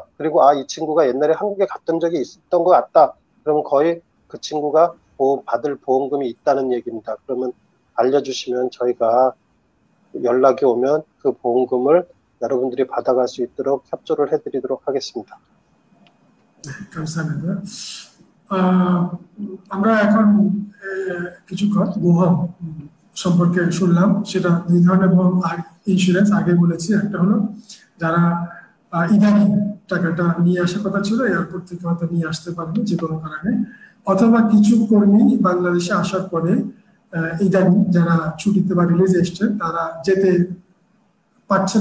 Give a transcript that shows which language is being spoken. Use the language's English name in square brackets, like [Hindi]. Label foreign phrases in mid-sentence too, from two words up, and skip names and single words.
[Korean] 그리고 이 친구가 옛날에 한국에 갔던 적이 있었던 것 같다. 그러면 거의 그 친구가 받을 보험금이 있다는 얘기입니다. 그러면 알려주시면 저희가 연락이 오면 그 보험금을 여러분들이 받아갈 수 있도록 협조를 해드리도록 하겠습니다. 네, 감사합니다. [Bangla] আমরা এখন কিছু বহন সম্পর্কে শুনলাম সেটা দুই ধরনের বহন ইন্স্যুরেন্স আগে বলেছি একটা হলো যারা ইদানিং টাকাটা নিয়ে আসার কথা ছিল এয়ারপোর্ট থেকে হয়তো নিয়ে আসতে পারেনি যে কোনো কারণে অথবা কিছু কর্মী বাংলাদেশে আসার পরে ইদানিং যারা ছুটিতে বা রিলিজ এসছেন তারা যেতে পারছেন